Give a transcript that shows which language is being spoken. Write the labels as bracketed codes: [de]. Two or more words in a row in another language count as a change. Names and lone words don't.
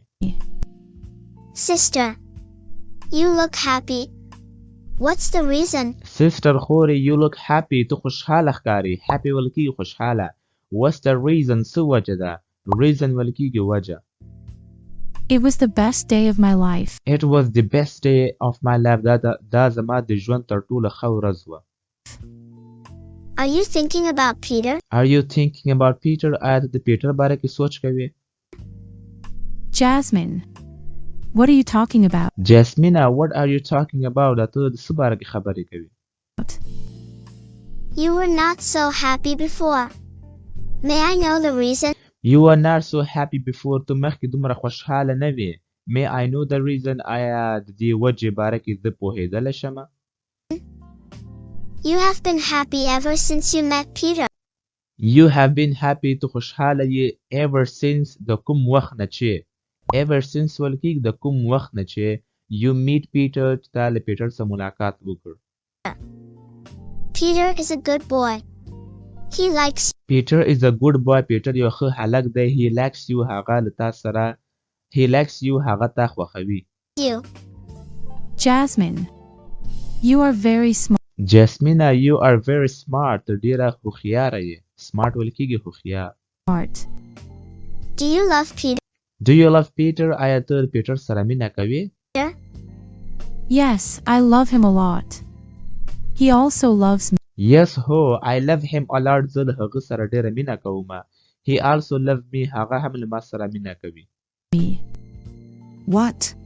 [en] Sister, you look happy. What's the reason? [ps] Sister خورې [en] you look happy [ps] ته خوشحاله ښکاري happy ویل کېږي خوشحاله [en] What's the reason [ps] څه وجه ده reason ویل کېږي وجه [en] It was the best day of my life. It was the best day of my life [ps] دا زما د ژوند تر ټولو ښه ورځ وه [en] Are you thinking about Peter? Are you thinking about Peter [ps] آیا ته د پیټر باره کې سوچ کوې [en] Jasmine. What are you talking about? Jasmina what are you talking about [ps] ته د څه باره کې خبرې کوي [en] You were not so happy before. May I know the reason? You were not so happy before [ps] ته مخکې دومره خوشحاله نه وې [en] May I know the reason [ps] آیا د دې وجې باره کې زه پوهېدلی شمه [en] You have been happy ever since you met Peter. You have been happy [ps] ته خوشحاله یې [en] ever since [ps] د کوم وخت نه چې [en] ever since [ps] ویل کېږي د کوم وخت نه چې [en] you meet Peter [ps] چې تا له پیټر سره ملاقات وکړ [en] Peter is a good boy. He likes Peter is a good boy [ps] پیټر یو ښه هلک دی [en] he likes you [ps] هغه له تا سره [en] he likes you [ps] هغه تا خوښوي [en] you. Jasmine. You are very smart. Jasmina you are very smart [ps] ته ډېره هوښیاره یې smart ویل کېږي هوښیار [en] Do you love Peter? Do you love Peter [ps] آیا ته پیټر سره مینه کوې [en] Yes, I love him a lot. He also loves me. [ps] Yes ho [en] I love him a lot [ps] زه له هغه سره ډېره مینه کوم [en] He also loves me [ps] هغه هم له ما سره مینه کوي [en] What?